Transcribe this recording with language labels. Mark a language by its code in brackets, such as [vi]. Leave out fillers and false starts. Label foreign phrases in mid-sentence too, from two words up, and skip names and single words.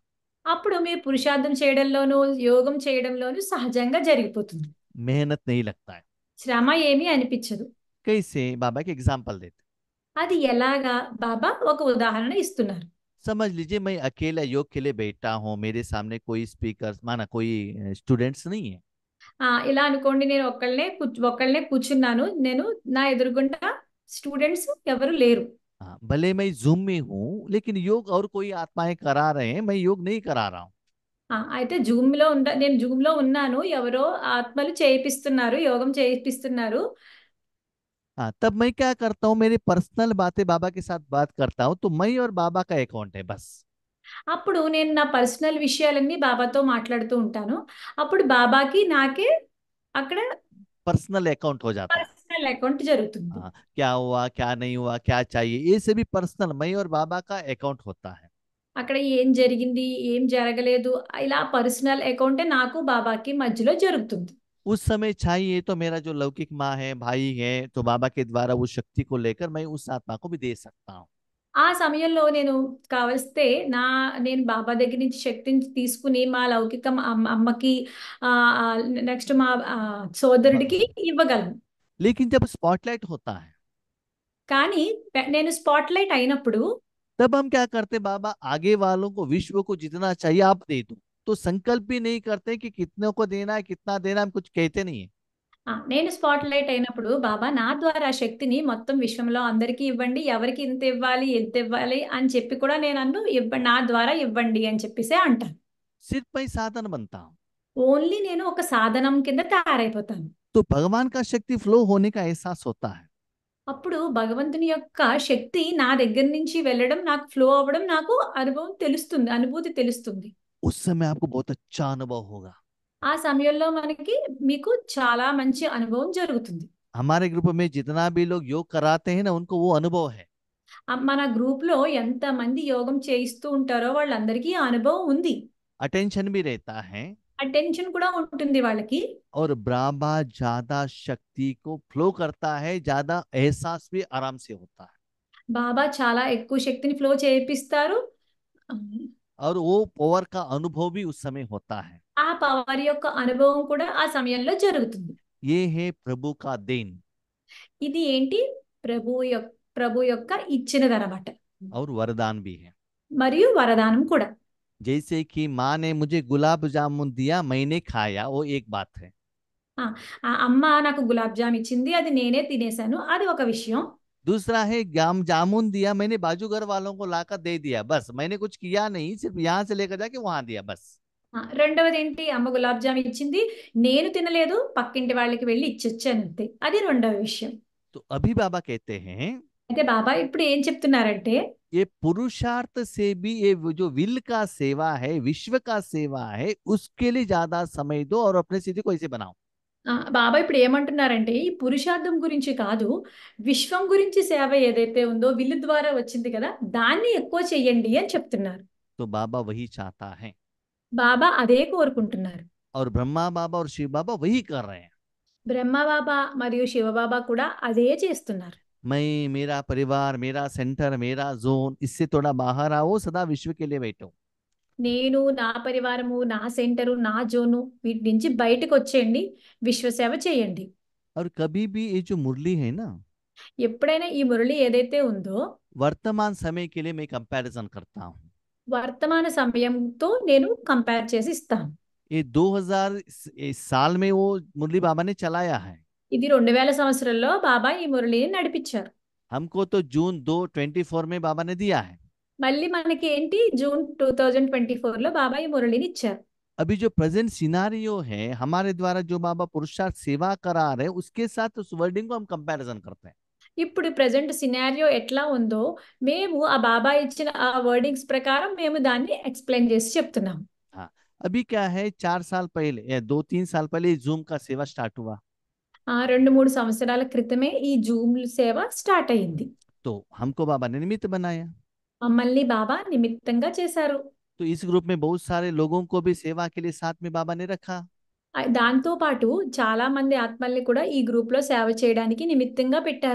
[te] అప్పుడు మీరు పురుషార్థం చేయడంలోనూ యోగం చేయడంలోనూ సహజంగా జరిగిపోతుంది. [hi] मेहनत नहीं लगता है। [te] శ్రమ ఏమీ అనిపించదు. [hi] कैसे, बाबा के एग्जाम्पल देते। [te] అది ఎలాగా, బాబా ఒక ఉదాహరణ ఇస్తున్నారు. [hi] समझ लीजिए मैं अकेला योग के लिए बैठा हूँ, मेरे सामने कोई स्पीकर माना कोई स्टूडेंट्स नहीं है। [te] ఇలా అనుకోండి, నేను ఒక్కళ్ళనే కూర్చున్నాను, నేను నా ఎదురుగుండా స్టూడెంట్స్ ఎవరు లేరు. [hi] हाँ, भले मैं जूम में हूँ लेकिन योग और कोई आत्माएं करा रहे हैं, मैं योग नहीं करा रहा हूँ। [te] అయితే నేను జూమ్ లో ఉన్నాను, ఎవరో ఆత్మలు చేయిస్తున్నారు, యోగం చేయిస్తున్నారు. [hi] हाँ, तब मैं क्या करता हूँ, मेरी पर्सनल बातें बाबा के साथ बात करता हूँ, तो मैं और बाबा का अकाउंट है बस। [te] అప్పుడు నేను నా పర్సనల్ విషయాలన్నీ బాబాతో మాట్లాడుతూ ఉంటాను. అప్పుడు బాబాకి నాకే అక్కడ [en] personal account [hi] हो जाता है। [en] personal account [te] జరుగుతుంది. [hi] हाँ, क्या हुआ क्या नहीं हुआ क्या चाहिए, ये सभी पर्सनल मैं और बाबा का अकाउंट होता है। [te] అక్కడ ఏం జరిగింది, ఏం జరగలేదు, ఇలా [en] personal account [te] నాకు బాబాకి మధ్యలో జరుగుతుంది. [hi] उस समय चाहिए तो मेरा जो लौकिक माँ है, भाई है, तो बाबा के द्वारा उस शक्ति को लेकर मैं उस आत्मा को भी दे सकता हूँ। [te] ఆ సమయంలో నేను కావలిస్తే నేను బాబా దగ్గర నుంచి శక్తిని తీసుకుని మా లౌకిక అమ్మకి, నెక్స్ట్ మా సోదరుడికి ఇవ్వగలను. [hi] लेकिन जब स्पॉटलाइट होता है, [te] కానీ నేను [en] spot light [te] అయినప్పుడు [hi] तब हम क्या करते, बाबा आगे वालों को, विश्व को जितना चाहिए आप दे दो, तो संकल्प भी नहीं करते कि कितने को देना है, कितना देना है, हम कुछ कहते नहीं है। [te] నేను [en] spot light [te] అయినప్పుడు బాబా నా ద్వారా శక్తిని మొత్తం విశ్వంలో అందరికీ ఇవ్వండి, ఎవరికి ఇంత ఇవ్వాలి ఎంత ఇవ్వాలి అని చెప్పి కూడా నేను ఇవ్వండి, నా ద్వారా ఇవ్వండి అని చెప్పేసి అంటాను. [hi] सिर्फ मैं साधन बनता हूँ। [te] ఓన్లీ నేను ఒక సాధనం కింద తయారైపోతాను. [hi] तो भगवान का शक्ति फ्लो होने का एहसास होता है। [te] అప్పుడు భగవంతుని యొక్క శక్తి నా దగ్గర నుంచి వెళ్ళడం, నాకు ఫ్లో అవ్వడం, నాకు అనుభూతి తెలుస్తుంది. [hi] उस समय आपको बहुत अच्छा अनुभव होगा। [te] ఆ సమయంలో మీకు చాలా మంచి అనుభవం జరుగుతుంది. [hi] हमारे ग्रुप में जितना भी लोग योग कराते हैं ना, उनको वो अनुभव है। [te] మన గ్రూప్ లో ఎంత మంది యోగం చేయిస్తూ ఉంటారో వాళ్ళందరికీ ఆ అనుభవం ఉంది. [hi] अटेंशन भी रहता है, [te] అటెన్షన్ కూడా ఉంటుంది వాళ్ళకి. [hi] और ब्रह्मा ज्यादा शक्ति को फ्लो करता है, ज्यादा एहसास भी आराम से होता है। [te] బాబా చాలా ఎక్కువ శక్తిని ఫ్లో చేయిస్తారు. [hi] और वो पावर का अनुभव भी उस समय होता है। [te] ఆ పవర్ యొక్క అనుభవం కూడా ఆ సమయంలో జరుగుతుంది. [hi] ये है प्रभु का देन [te] ఇది ఏంటి, ప్రభు యొక్క ఇచ్చినదనమాట. [hi] और वरदान भी है। [te] మరియు వరదానం కూడా. [hi] जैसे कि माँ ने मुझे गुलाब जामुन दिया, मैंने खाया, वो एक बात है। [te] ఆ అమ్మ నాకు గులాబ్ జామ్ ఇచ్చింది, అది నేనే తినేసాను, అది ఒక విషయం. [hi] दूसरा है जामुन दिया, मैंने बाजू घर वालों को लाकर दे दिया, बस मैंने कुछ किया नहीं, सिर्फ यहाँ से लेकर जाके वहां दिया बस। [te] రెండవదేంటి, అమ్మ గులాబ్ జామ్ ఇచ్చింది. నేను తినలేదు. పక్కింటి వాళ్ళకి వెళ్ళి ఇచ్చొచ్చానంతే. అది రెండవ విషయం. [hi] तो अभी बाबा कहते हैं [te] అయితే బాబా ఇప్పుడు ఏం చెప్తున్నారంటే, [hi] ये पुरुषार्थ से भी ये वो जो विल का सेवा है, विश्व का सेवा है, उसके लिए ज्यादा समय दो और अपने स्थिति को ऐसे बनाओ। [te] బాబా ఇప్పుడు ఏమంటున్నారంటే, ఈ పురుషార్థం గురించి కాదు, విశ్వం గురించి సేవ ఏదైతే ఉందో విల్లు ద్వారా వచ్చింది కదా, దాన్ని ఎక్కువ చెయ్యండి అని చెప్తున్నారు. [hi] तो बाबा वही चाहता है [te] బాబా అదే కోరుకుంటున్నారు. [hi] और ब्रह्मा बाबा और शिव बाबा वही कर रहे हैं। [te] బ్రహ్మ బాబా మరియు శివబాబా కూడా అదే చేస్తున్నారు. [hi] मैं, मेरा परिवार, मेरा सेंटर, मेरा जोन, इससे थोड़ा बाहर आओ, सदा विश्व के लिए बैठो। [te] నేను, నా పరివారము, నా సెంటరు, నా జోను, వీటి నుంచి బయటకు వచ్చేయండి, విశ్వసేవ చేయండి. [hi] और कभी भी ये जो मुरली है ना, [te] ఎప్పుడైనా ఈ మురళి ఏదైతే ఉందో [hi] वर्तमान समय के लिए मैं कंपैरिजन करता हूँ। [te] వర్తమాన సమయంతో నేను కంపేర్ చేసి ఇస్తాను. [hi] ये 2000 साल में वो मुरली बाबा ने चलाया है। [te] ఇది 2000 సంవత్సరంలో బాబా ఈ మురళిని నడిపించారు. [hi] हमको तो जून 2 24 में बाबा ने दिया है। [te] మళ్ళీ మనకి ఏంటి, జూన్ 2024లో బాబా ఈ మురళిని ఇచ్చారు. [hi] अभी जो [en] present scenario [hi] है, हमारे द्वारा जो बाबा पुरुषार्थ सेवा करा रहे हैं, उसके साथ उस वर्डिंग को हम कंपैरिजन करते हैं। [te] ఇప్పుడు [en] present scenario [te] ఎట్లా ఉందో మేము ఆ బాబా ఇచ్చిన ఆ వర్డింగ్స్ ప్రకారం మేము దాన్ని ఎక్స్ప్లెయిన్ చేసి చెప్తున్నాం. [hi] हाँ, अभी क्या है, 4 साल पहले या 2 3 साल पहले जूम का सेवा स्टार्ट हुआ। [te] 2-3 సంవత్సరాల క్రితమే ఈ జూమ్ సేవ స్టార్ట్ అయింది. [hi] तो हमको बाबा ने निमित्त बनाया। [te] మమ్మల్ని బాబా నిమిత్తంగా చేశారు. [hi] तो इस ग्रुप में बहुत सारे लोगों को भी सेवा के लिए साथ में बाबा ने रखा। [te] దాంతో పాటు చాలా మంది ఆత్మల్ని కూడా ఈ గ్రూప్ లో సేవ చేయడానికి నిమిత్తంగా పెట్టారు.